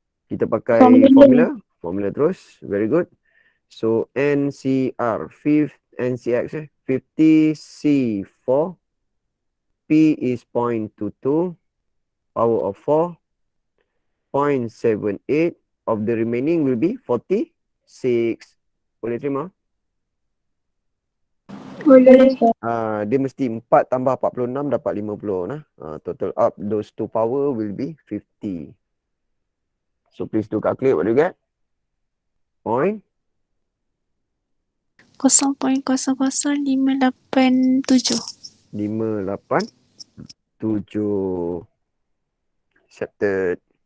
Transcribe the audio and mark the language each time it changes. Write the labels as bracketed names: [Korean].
[Malay] Kita pakai formula. Formula terus. [English] Very good. So [Malay] NCR. [English] Fifth NCX 50 C4. P is 0.22. Power of 4. 0.78 of the remaining will be 46. [Malay] Boleh terima? Boleh. Dia mesti 4 tambah 46 dapat 50 nah. [English] Total up those two power will be 50. So please do calculate. What do you get? Point 0.00587. 587. Accepted.